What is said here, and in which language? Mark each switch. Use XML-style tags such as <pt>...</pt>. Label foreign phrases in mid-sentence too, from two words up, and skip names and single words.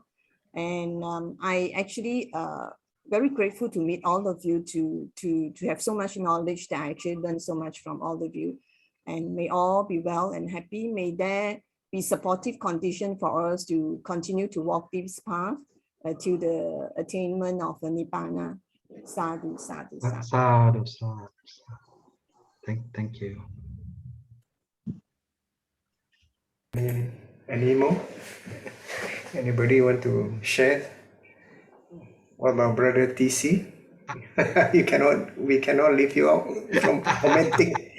<en>And I actually very grateful to meet all of you, to have so much knowledge that I actually learned so much from all of you. And may all be well and happy. May there be supportive condition for us to continue to walk this path to the attainment of the Nibbana.</en> <pi>Sadhu, sadhu, sadhu. Sadhu, sadhu.</pi> <en>Thank you. Any more? Anybody want to share? What about Brother TC? We cannot leave you out from commenting.</en>